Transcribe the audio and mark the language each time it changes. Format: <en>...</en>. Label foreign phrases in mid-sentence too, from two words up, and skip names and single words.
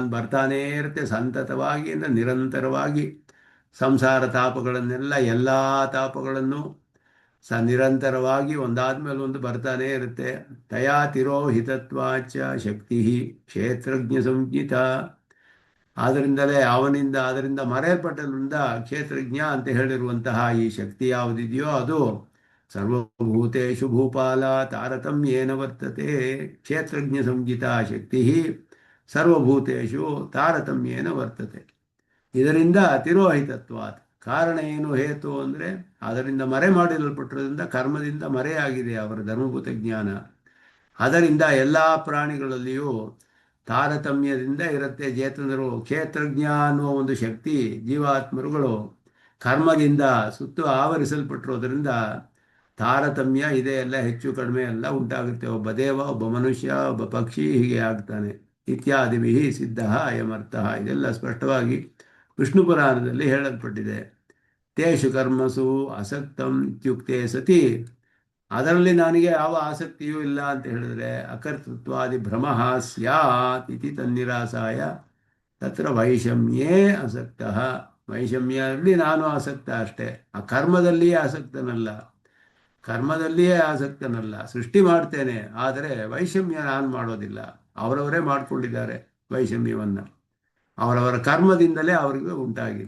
<kn>ಬರ್ತಾನೇ ಇರುತ್ತೆ ಸಂತತವಾಗಿ, ಅಂದರೆ ನಿರಂತರವಾಗಿ ಸಂಸಾರ ತಾಪಗಳನ್ನೆಲ್ಲ, ಎಲ್ಲ ತಾಪಗಳನ್ನು ನಿರಂತರವಾಗಿ ಒಂದಾದ್ಮೇಲೆ ಒಂದು ಬರ್ತಾನೇ ಇರುತ್ತೆ.</kn> <sa>ತಯಾ ತಿರೋಹಿತತ್ವಾಚ ಶಕ್ತಿ ಕ್ಷೇತ್ರಜ್ಞ ಸಂಜ್ಞಿತ.</sa> <kn>ಆದ್ದರಿಂದಲೇ ಅದರಿಂದ ಮರೆಯಲ್ಪಟ್ಟದ್ರಿಂದ ಕ್ಷೇತ್ರಜ್ಞ ಅಂತ ಹೇಳಿರುವಂತಹ ಈ ಶಕ್ತಿ ಯಾವುದಿದೆಯೋ ಅದು</kn> <sa>ಸರ್ವಭೂತೇಷು ಭೂಪಾಲ ತಾರತಮ್ಯೇನ ವರ್ತತೆ. ಕ್ಷೇತ್ರಜ್ಞ ಸಂಜಿತ ಶಕ್ತಿ ಸರ್ವಭೂತೇಷು ತಾರತಮ್ಯೇನ ವರ್ತತೆ.</sa> <kn>ಇದರಿಂದ ತಿರೋಹಿತತ್ವಾತ್. ಕಾರಣ ಏನು, ಹೇತು ಅಂದರೆ ಅದರಿಂದ ಮರೆ ಮಾಡಿರಲ್ಪಟ್ಟಿರೋದ್ರಿಂದ, ಕರ್ಮದಿಂದ ಮರೆಯಾಗಿದೆ ಅವರ ಧರ್ಮಭೂತ ಜ್ಞಾನ. ಅದರಿಂದ ಎಲ್ಲ ಪ್ರಾಣಿಗಳಲ್ಲಿಯೂ ತಾರತಮ್ಯದಿಂದ ಇರುತ್ತೆ. ಚೇತನರು ಕ್ಷೇತ್ರಜ್ಞ ಅನ್ನುವ ಒಂದು ಶಕ್ತಿ, ಜೀವಾತ್ಮರುಗಳು ಕರ್ಮದಿಂದ ಸುತ್ತು ಆವರಿಸಲ್ಪಟ್ಟಿರೋದ್ರಿಂದ ತಾರತಮ್ಯ ಇದೆ, ಎಲ್ಲ ಹೆಚ್ಚು ಕಡಿಮೆ ಎಲ್ಲ ಉಂಟಾಗುತ್ತೆ. ಒಬ್ಬ ದೇವ, ಒಬ್ಬ ಮನುಷ್ಯ, ಒಬ್ಬ ಪಕ್ಷಿ, ಹೀಗೆ ಆಗ್ತಾನೆ.</kn> <sa>ಇತ್ಯಾದಿಭಿ ಸಿದ್ಧ ಅಯಮರ್ಥ.</sa> <kn>ಇದೆಲ್ಲ ಸ್ಪಷ್ಟವಾಗಿ ವಿಷ್ಣು ಪುರಾಣದಲ್ಲಿ ಹೇಳಲ್ಪಟ್ಟಿದೆ.</kn> <sa>ತೇಷು ಕರ್ಮಸು ಅಸಕ್ತಂ ಇತ್ಯುಕ್ತೆ ಸತಿ.</sa> <kn>ಅದರಲ್ಲಿ ನನಗೆ ಯಾವ ಆಸಕ್ತಿಯೂ ಇಲ್ಲ ಅಂತ ಹೇಳಿದ್ರೆ</kn> <sa>ಅಕರ್ತೃತ್ವಾದಿ ಭ್ರಮ ಸ್ಯಾತ್ ಇತಿ ತನ್ನಿರಾಸಾಯ ತತ್ರ ವೈಷಮ್ಯೇ ಆಸಕ್ತ.</sa> <kn>ವೈಷಮ್ಯದಲ್ಲಿ ನಾನು ಆಸಕ್ತ ಅಷ್ಟೇ, ಆ ಕರ್ಮದಲ್ಲಿಯೇ ಆಸಕ್ತನಲ್ಲ. ಕರ್ಮದಲ್ಲಿಯೇ ಆಸಕ್ತನಲ್ಲ, ಸೃಷ್ಟಿ ಮಾಡ್ತೇನೆ, ಆದರೆ ವೈಷಮ್ಯ ನಾನು ಮಾಡೋದಿಲ್ಲ. ಅವರವರೇ ಮಾಡಿಕೊಂಡಿದ್ದಾರೆ ವೈಷಮ್ಯವನ್ನು, ಅವರವರ ಕರ್ಮದಿಂದಲೇ ಅವರಿಗೆ ಉಂಟಾಗಿದೆ.</kn>